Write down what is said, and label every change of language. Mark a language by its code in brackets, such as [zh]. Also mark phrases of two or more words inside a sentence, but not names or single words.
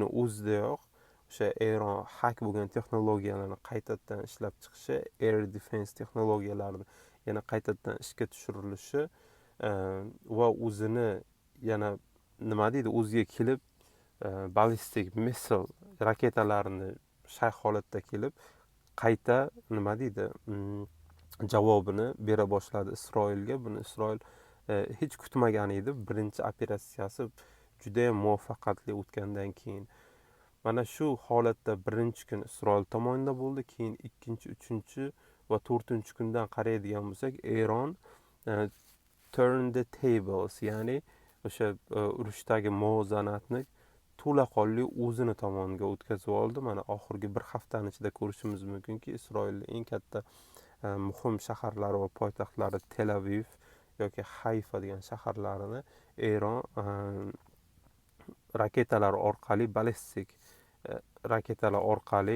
[uz] o'zidayoq o'sha Eron hack bo'lgan texnologiyalarni qaytadan ishlab chiqishi, [en] air defense [uz] texnologiyalarini yana qaytadan ishga tushirilishi va o'zini yana o'ziga kelib ballistik missile raketalarini shay holatda kelib qayta nima deydi javobini bera boshladi Isroilga. Buni Isroil hech kutmagan edi. Birinchi operatsiyasi judayam muvaffaqiyatli o'tgandan keyin mana shu holatda birinchi kun Isroil tomonidan bo'ldi. Keyin ikkinchi, uchinchi va to'rtinchi kundan qaraydigan bo'lsak, Eron [en] turn the tables, [uz] ya'ni o'sha urushdagi muvozanatni to'laqonli o'zini tomoniga o'tkazib oldi. Mana oxirgi bir haftani ichida ko'rishimiz mumkinki, Isroilning eng katta muhim shaharlari va poytaxtlari Tel Aviv yoki Hayfa degan shaharlarini Eron raketalar orqali, ballistik raketalar orqali,